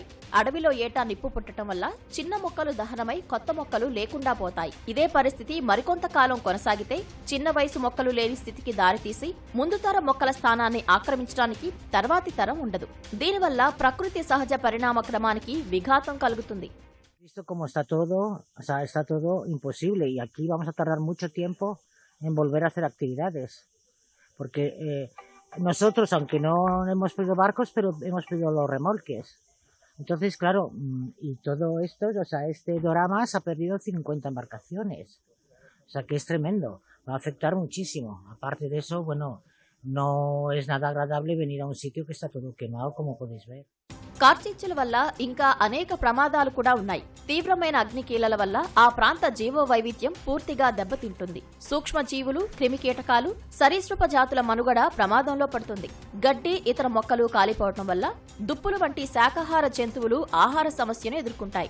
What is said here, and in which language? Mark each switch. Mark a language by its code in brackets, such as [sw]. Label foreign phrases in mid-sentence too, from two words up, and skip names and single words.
[te] అడవిలో ఏటా నిప్పు పుట్టడం వల్ల చిన్న మొక్కలు దహనమై కొత్త మొక్కలు లేకుండా పోతాయి. ఇదే పరిస్థితి మరికొంత కాలం కొనసాగితే చిన్న వయసు మొక్కలు లేని స్థితికి దారితీసి ముందు తరం మొక్కల స్థానాన్ని ఆక్రమించడానికి తర్వాతి తరం ఉండదు. దీనివల్ల ప్రకృతి సహజ పరిణామ క్రమానికి విఘాతం కలుగుతుంది. [es] Visto cómo está todo imposible y aquí vamos a tardar mucho tiempo en volver a hacer actividades, porque nosotros, aunque no hemos pedido barcos, pero hemos pedido los remolques. Entonces, claro, y todo esto, o sea, este Dorama se ha perdido 50 embarcaciones, o sea, que es tremendo, va a afectar muchísimo. Aparte de eso, bueno, no es nada agradable venir a un sitio que está todo quemado, como podéis ver. [te] కార్చిచ్చుల వల్ల ఇంకా అనేక ప్రమాదాలు కూడా ఉన్నాయి. తీవ్రమైన అగ్నికీలల వల్ల ఆ ప్రాంత జీవ వైవిధ్యం పూర్తిగా దెబ్బతింటుంది. సూక్ష్మజీవులు, క్రిమికీటకాలు, సరీసృప జాతుల మనుగడ ప్రమాదంలో పడుతుంది. గడ్డి, ఇతర మొక్కలు కాలిపోవటం వల్ల దుప్పులు వంటి శాకాహార జంతువులు ఆహార సమస్యను ఎదుర్కొంటాయి.